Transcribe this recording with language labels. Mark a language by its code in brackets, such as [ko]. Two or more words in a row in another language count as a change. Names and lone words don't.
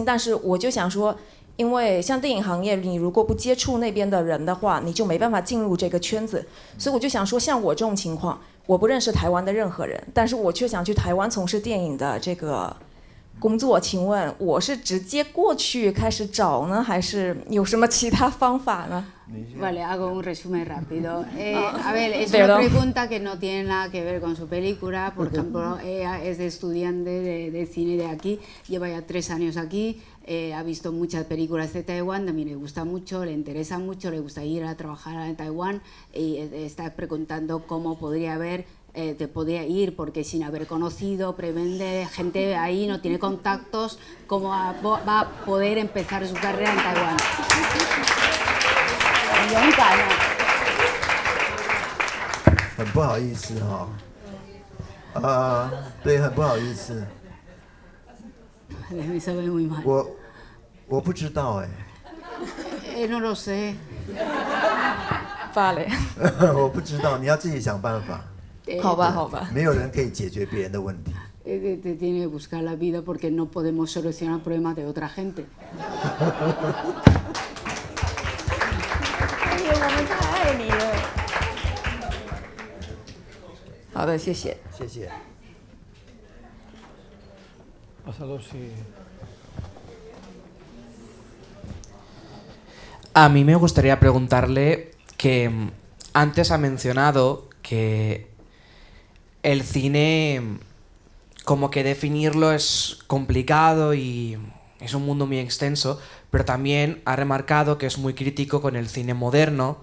[zh] 但是我就想说，因为像电影行业，你如果不接触那边的人的话，你就没办法进入这个圈子。所以我就想说，像我这种情况，我不认识台湾的任何人，但是我却想去台湾从事电影的这个工作，请问我是直接过去开始找呢，还是有什么其他方法呢？ [es] Vale, hago un resumen rápido. A ver, es una pregunta que no tiene nada que ver con su película. Por ejemplo, ella es estudiante de cine de aquí, lleva ya 3 años aquí, ha visto muchas películas de Taiwán, también le gusta mucho, le interesa mucho, le gusta ir a trabajar en Taiwán y está preguntando cómo podría te podría ir, porque sin haber conocido, prevende gente ahí, no tiene contactos, cómo va a poder empezar su carrera en Taiwán. [zh] 很勇敢啊！很不好意思哈，对，很不好意思。我不知道哎。 [es] No lo sé. Vale. [zh] 我不知道，你要自己想办法。好吧，好吧。没有人可以解决别人的问题。 [es] Te tiene que buscar la vida porque no podemos solucionar problemas de otra gente. [zh] 我们太爱你了。好的，谢谢。谢谢。 [es] A mí me gustaría preguntarle que antes ha mencionado que el cine, como que definirlo es complicado y es un mundo muy extenso, pero también ha remarcado que es muy crítico con el cine moderno.